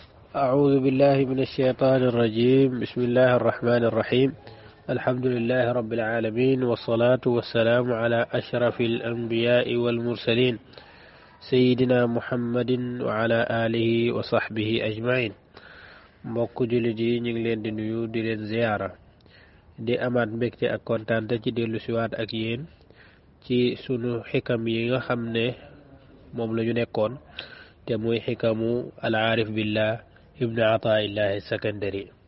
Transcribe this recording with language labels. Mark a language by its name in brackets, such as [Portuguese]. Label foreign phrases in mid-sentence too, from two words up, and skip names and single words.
[Arabic] أعوذ بالله من الشيطان الرجيم. بسم الله الرحمن الرحيم. الحمد لله رب العالمين، والصلاة والسلام على أشرف الأنبياء والمرسلين سيدنا محمد وعلى آله وصحبه أجمعين. [Wolof] mbokk jullit yi ñu ngi leen di nuyu di leen ziyaara di amaat mbégte ak kontaante ci dellu siwaat ak yéen ci sunu xikam yi nga xam ne moom la ñu nekkoon te muy xikamu [Arabic] العارف بالله [Wolof] ibnu ataillahi sakandari.